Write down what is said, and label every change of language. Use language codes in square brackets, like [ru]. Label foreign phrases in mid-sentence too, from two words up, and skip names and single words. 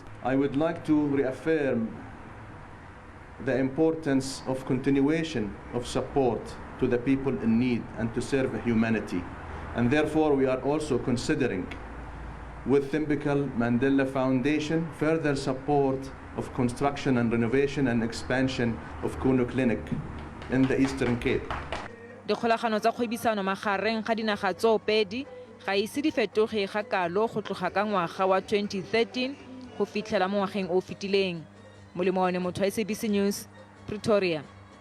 [en] I would like to reaffirm the importance of continuation of support to the people in need and to serve humanity. And therefore we are also considering with Thimbical Mandela Foundation further support of construction and renovation and expansion of Qunu Clinic in the Eastern Cape. [tn] Dikgolagano tsa kgwebisano magareng ga dinaga tsoopedi ga ise di fetoge ga kalo go tloga ka ngwaga wa 2013 go fitlhela mo ngwageng o fetileng. Molemo wa SABC News, Pretoria.